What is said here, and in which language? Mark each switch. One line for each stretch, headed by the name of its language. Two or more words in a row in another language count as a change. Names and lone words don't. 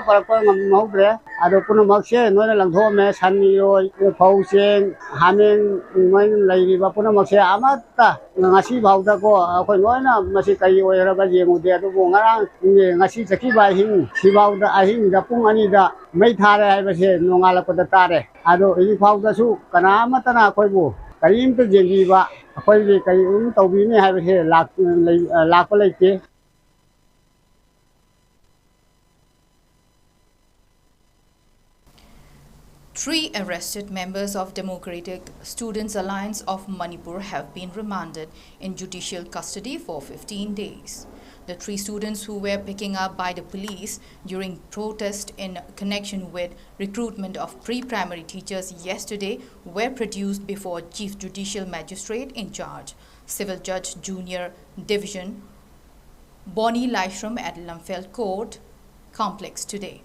Manipuri: parakpa ngamhaubre ado punamakse noina langthome saniroi phau cheng hamen noin leiriba punamakse amata ngasi bhauda ko khoi noina masi kai oiraba jengude ado ngarang ngasi 𝗂𝗄𝐰𝐬 ꯁꯤꯐꯥꯎꯗ ꯑꯍꯤꯡꯗ ꯄꯨꯡ 2ꯗ ꯃꯩ ꯊꯥꯔꯦ ꯍꯥꯏꯕꯁꯦ ꯅꯣꯡꯉꯥꯜꯂꯛꯄꯗ ꯇꯥꯔꯦ ꯑꯗꯣ ꯍꯧꯖꯤꯛꯐꯥꯎꯗꯁꯨ ꯀꯅꯥꯃꯠꯇꯅ ꯑꯩꯈꯣꯏꯕꯨ ꯀꯔꯤꯝꯇ ꯌꯦꯡꯕꯤꯕ ꯑꯩꯈꯣꯏꯒꯤ ꯀꯔꯤꯒꯨꯝꯕ ꯇꯧꯕꯤꯅꯤ ꯍꯥꯏꯕꯁꯦ ꯂꯥꯛꯄ ꯂꯩꯇꯦ.
English: Three arrested members of Democratic Students Alliance of Manipur have been remanded in judicial custody for 15 days. The 3 students who were picking up by the police during protest in connection with recruitment of pre-primary teachers yesterday were produced before Chief Judicial Magistrate in charge, Civil Judge Junior Division, Bonnie Lyshram at Lumfield Court Complex today.